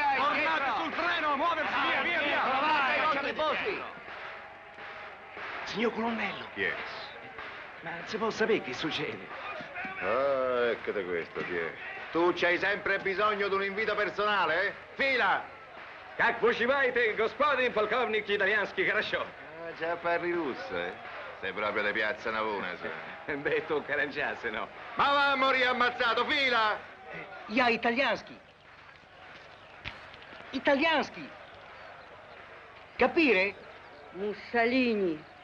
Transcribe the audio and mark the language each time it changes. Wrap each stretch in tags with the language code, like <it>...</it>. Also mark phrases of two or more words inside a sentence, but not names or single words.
<it>Tornate sul treno, a muoversi, via, via, via! Vai, lasciate i posti! Signor colonnello, Yes. ma si può sapere che succede? Ah, eccoti questo, Pier. Tu c'hai sempre bisogno di un invito personale, eh? Fila!</it> <ru>Как поживаете, господин полковник итальянский, хорошо?</ru> <it>Ah, già parli russo, eh? Sei proprio di piazza Navona, sai. Beh, tu caranciasse, no? Ma va a morire ammazzato, fila!</it> <ru>Я итальянский. Итальянский.</ru> <it>Capire? Mussolini.</it>